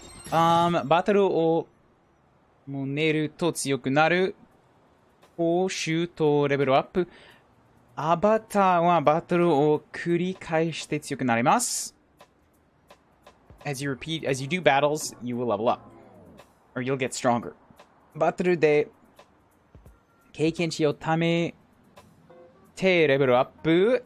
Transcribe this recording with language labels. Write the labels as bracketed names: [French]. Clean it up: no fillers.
[Japanese] バトルをもねると強くなる。報酬とレベルアップ。アバターはバトルを繰り返して強くなります。 [English] As you do battles, you will level up. Or you'll get stronger. [Japanese] バトルで経験値を貯めてレベルアップ。